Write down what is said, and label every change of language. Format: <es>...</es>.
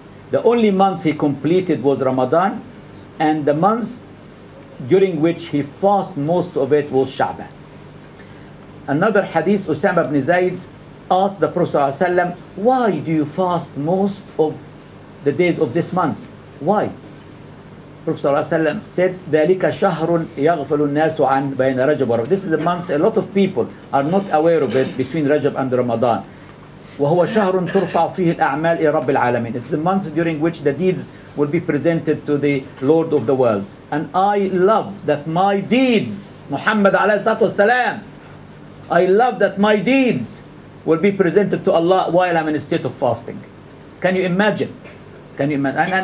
<en>The only month he completed was Ramadan, and the month during which he fasted most of it was Sha'ban. Another hadith, Usama ibn Zayd asked the Prophet ﷺ, why do you fast most of the days of this month? Why? Prophet ﷺ said,</en> <ar>ذَلِكَ شَهْرٌ يَغْفَلُ النَّاسُ عَنْ بَيْنَ رَجَبَ وَرَمَضَانَ.</ar> <en>This is a month a lot of people are not aware of it, between Rajab and Ramadan.</en> <ar>وَهُوَ شَهْرٌ تُرْفَعُ فِيهِ الْأَعْمَالِ إِلَى رَبِّ الْعَالَمِينَ.</ar> <en>It's the month during which the deeds will be presented to the Lord of the worlds. And I love that my deeds, Muhammad alayhi salatu wasalam, I love that my deeds will be presented to Allah while I'm in a state of fasting. Can you imagine? Can you imagine?</en>